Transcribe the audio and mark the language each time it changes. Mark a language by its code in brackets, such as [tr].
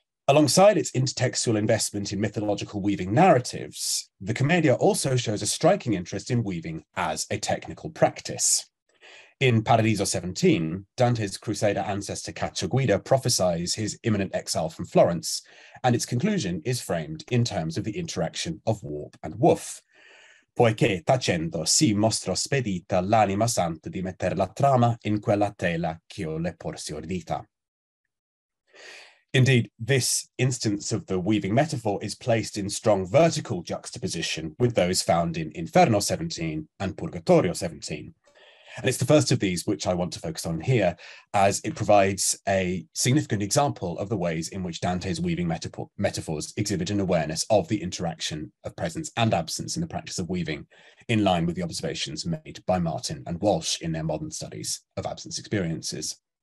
[en] Alongside its intertextual investment in mythological weaving narratives, the Commedia also shows a striking interest in weaving as a technical practice. In Paradiso 17, Dante's Crusader ancestor Cacciaguida prophesies his imminent exile from Florence, and its conclusion is framed in terms of the interaction of warp and woof. [it] Poiché tacendo si mostrò spedita l'anima santa di metter la trama in quella tela ch'io le porsi ordita. [en] Indeed, this instance of the weaving metaphor is placed in strong vertical juxtaposition with those found in Inferno 17 and Purgatorio 17. And it's the first of these which I want to focus on here, as it provides a significant example of the ways in which Dante's weaving metaphors exhibit an awareness of the interaction of presence and absence in the practice of weaving, in line with the observations made by Martin and Walsh in their modern studies of absence experiences.